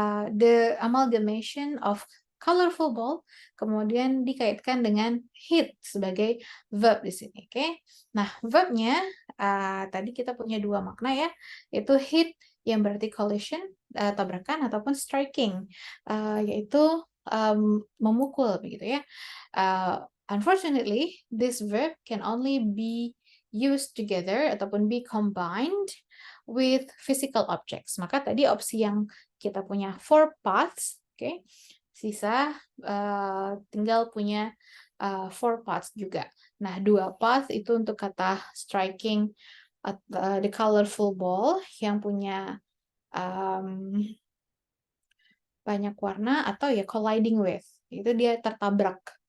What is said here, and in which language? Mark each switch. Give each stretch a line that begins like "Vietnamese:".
English: the amalgamation of colorful ball
Indonesian: kemudian dikaitkan dengan hit sebagai verb di sini. Oke. Nah, verbnya tadi kita punya dua makna ya, yaitu hit yang berarti collision, tabrakan ataupun striking, yaitu memukul begitu ya.
English: Unfortunately, this verb can only be used together
Indonesian: ataupun
English: be combined with physical objects.
Indonesian: Maka tadi opsi yang kita punya 4 paths, oke, sisa tinggal punya 4 paths juga. Nah, 2 path itu untuk kata
English: striking the colorful ball
Indonesian: yang punya banyak warna atau ya
English: colliding with,
Indonesian: itu dia tertabrak.